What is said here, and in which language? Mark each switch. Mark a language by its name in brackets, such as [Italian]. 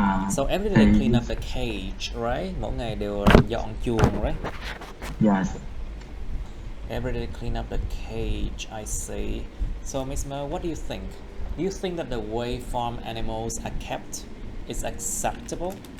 [English] So every day they clean up the cage, right? [Vietnamese] Mỗi ngày đều dọn chuồng, right? [English] Yes. Every day they clean up the cage, I see. So Miss Mo, what do you think? Do you think that the way farm animals are kept is acceptable?